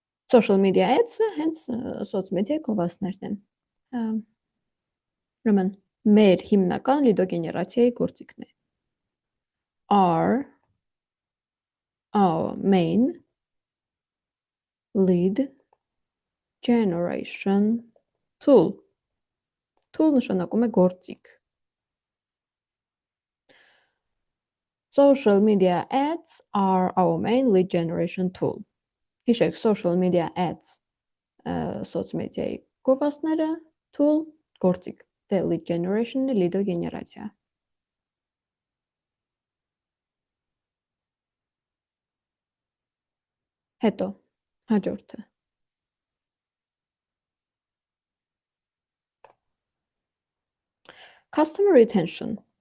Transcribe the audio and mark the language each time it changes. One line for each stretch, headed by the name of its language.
Armenian: social media ads-ը հենց սոցմեդիայի գովազդներն են։ Ուրեմն մեր հիմնական լիդոգեներացիայի գործիքն է։ Our main lead generation
English: Tool. Tool նշանակում է գործիք։ Social media ads are our main lead generation tool.
Armenian: Հիշեք, social media ads սոցմեդիայի գովազդները, tool գործիք, դե lead generation-ը լիդո գեներացիա։ Հետո հաջորդը customer retention.